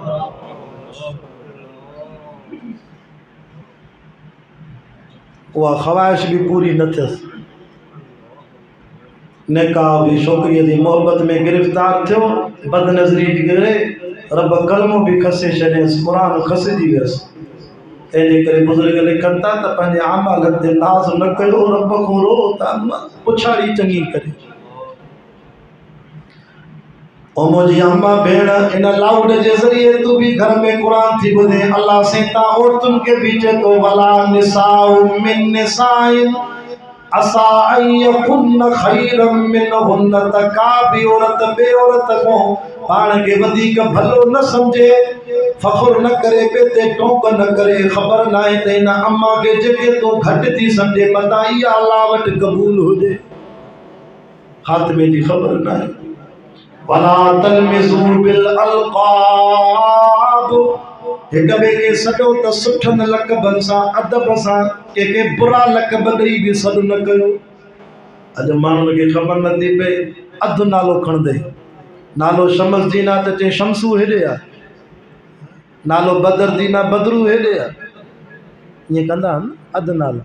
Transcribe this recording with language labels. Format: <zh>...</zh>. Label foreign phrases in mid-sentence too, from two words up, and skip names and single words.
<sd>उहा ख़्वाहिश बि पूरी न थियसि निकाह बि छोकिरीअ जी मोहब्बत में गिरफ़्तार थियो बदनज़री जी करे रब कलमो बि खसे छॾियसि क़ुरान खसिजी वियसि तंहिंजे करे बुज़ुर्ग लिखनि था त पंहिंजे आमालनि ते नाज़ न कयो रब खां रो त पुछाड़ी चङी करे ओ मुंहिंजी अम्मा भेण इन लाउड जे ज़रिए तूं बि घर में क़ुरान थी ॿुधे अल्लाह सेता औरतुनि खे बि चए थो</sd> <ar>ولا نساء من نساء عسى أن يكن خيرا منهن</ar> <sd>त का बि औरत ॿिए औरत खां पाण खे वधीक भलो न सम्झे फ़ख़ुर न करे ॿिए ते टोक न करे ख़बर न आहे त हिन अम्मा खे जेके तूं घटि थी सम्झे मतां इहा अलाह वटि क़बूल हुजे ख़ात्मे जी ख़बर ना है।</sd> <ar>ولا تلمزوا بالألقاب,</ar> <sd>हिक ॿिए खे सॾो त सुठनि लक़बनि सां अदब सां, कंहिंखे बुरा लक़ब ॾेई बि सॾु न कयो। अॼु माण्हुनि खे ख़बर नथी पए, अधु नालो खणंदे, नालो शमस दीना त चए शमसू हेॾे आहे, नालो बदर दीना बदरू हेॾे आहे, ईअं कंदा आहिनि अधु नालो।</sd>